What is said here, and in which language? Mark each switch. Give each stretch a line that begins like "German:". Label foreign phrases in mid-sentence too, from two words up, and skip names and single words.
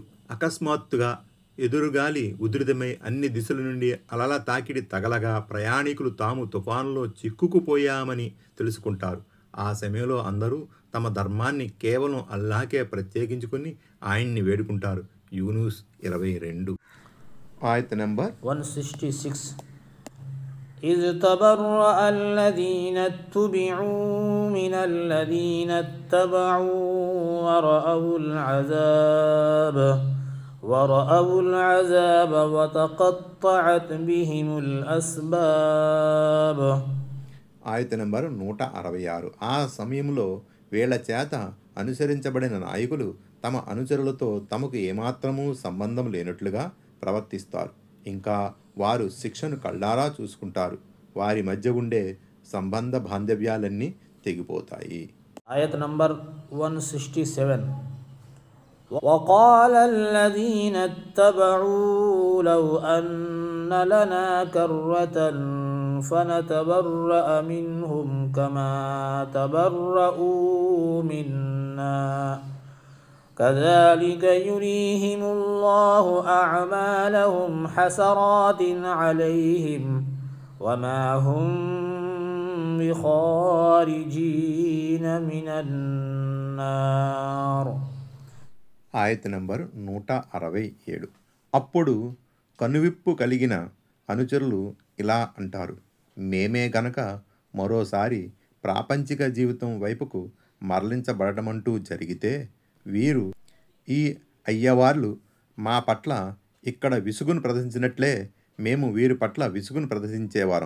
Telugu: అకస్మాత్తుగా ఎదురుగాలి ఉధృతమై అన్ని దిశల నుండి అలల తాకిడి తగలగా ప్రయాణికులు తాము తుఫానులో చిక్కుకుపోయామని తెలుసుకుంటారు. ఆ సమయంలో అందరూ తమ ధర్మాన్ని కేవలం అల్లాహకే ప్రత్యేకించుకుని ఆయన్ని వేడుకుంటారు. యూనుస్ 22. ఆయత్ నంబర్ 166.
Arabic: إذ تبرأ الذين اتبعوا من الذين اتبعوا ورأوا العذاب وتقطعت بهم الأسباب.
Telugu: ఆయత నంబర్ 166. ఆ సమయంలో వీళ్ల చేత అనుసరించబడిన నాయకులు తమ అనుచరులతో తమకు ఏమాత్రమూ సంబంధం లేనట్లుగా ప్రవర్తిస్తారు. ఇంకా వారు శిక్షను కళ్ళారా చూసుకుంటారు. వారి మధ్య ఉండే సంబంధ బాంధవ్యాలన్నీ తెగిపోతాయి. ఆయత్ నంబర్ 167.
Arabic: وقال الذين اتبعوا لو أن لنا كرة فنتبرأ منهم كما تبرؤوا منا كذلك يريهم الله أعمالهم حسرات عليهم وما هم بخارجين من النار.
Telugu: ఆయత నంబర్ 167. అప్పుడు కనువిప్పు కలిగిన అనుచరులు ఇలా అంటారు, మేమే గనక మరోసారి ప్రాపంచిక జీవితం వైపుకు మరలించబడటమంటూ జరిగితే వీరు ఈ అయ్యవార్లు మా పట్ల ఇక్కడ విసుగును ప్రదర్శించినట్లే మేము వీరి పట్ల విసుగును ప్రదర్శించేవారం.